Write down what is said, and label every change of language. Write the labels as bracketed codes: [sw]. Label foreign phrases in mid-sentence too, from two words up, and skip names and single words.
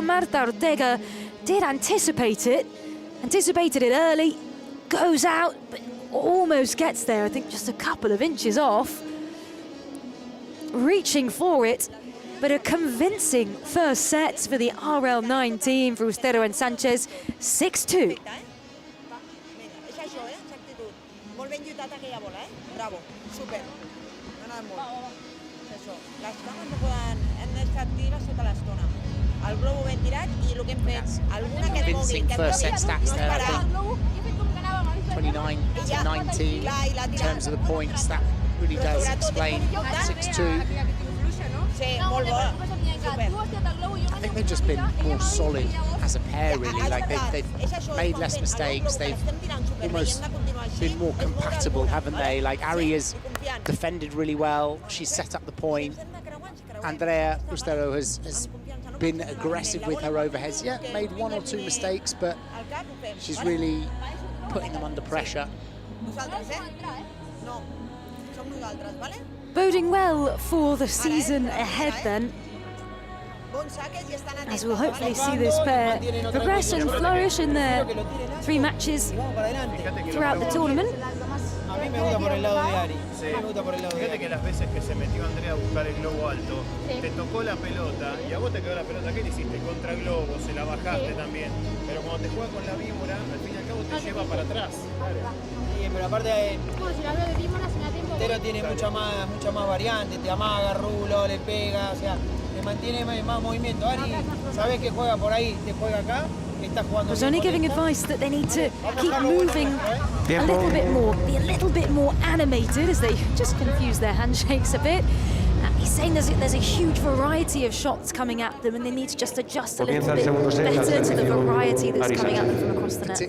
[en] Marta Ortega did anticipated it early, goes out, but almost gets there, I think just a couple of inches off. Reaching for it, but a convincing first set for the RL9 team for Ustero and Sanchez, 6-2. [ca] Molt ben lluitat aquella bola, Bravo, super. Ha anat molt. Això. Les cames no poden... Hem d'estar actives tota l'estona. El globo ben tirat i el que hem fet, alguna que et mogui, que et mogui, no esperar. [en] 29 to 19 in terms of the points. That really does explain 6-2. [ca] Sí, molt bona. Super. [en] I think they've just been more solid as a pair, really. Like they've made less mistakes. They've almost been more compatible, haven't they? Like Ari has defended really well. She's set up the point. Andrea Ustero has been aggressive with her overheads. Yeah, made 1 or 2 mistakes, but she's really putting them under pressure. Boding well for the season ahead then, as we'll hopefully see this pair progress and flourish in their 3 matches throughout the tournament. [es] A mí me gusta por el lado de Ari. Sí. Fíjate que las veces que se metió Andrea a buscar el globo alto, te tocó la pelota y a vos te quedó la pelota. ¿Qué le hiciste? Contra globo, se la bajaste también. Pero cuando te juega con la víbora, al fin y al cabo te lleva para atrás. Sí, pero aparte... Bueno, si la veo de víbora, si la tengo Estero tiene mucha más variante, te amaga, rulo, le pega, o sea, te mantiene más movimiento. Ari, sabes que juega por ahí, te juega acá, está jugando. [en] Was only giving advice that they need to keep moving a little bit more, be a little bit more animated as they just confuse their handshakes a bit. He's saying there's a huge variety of shots coming at them and they need to just adjust a little bit better to the variety that's coming at them from across the net.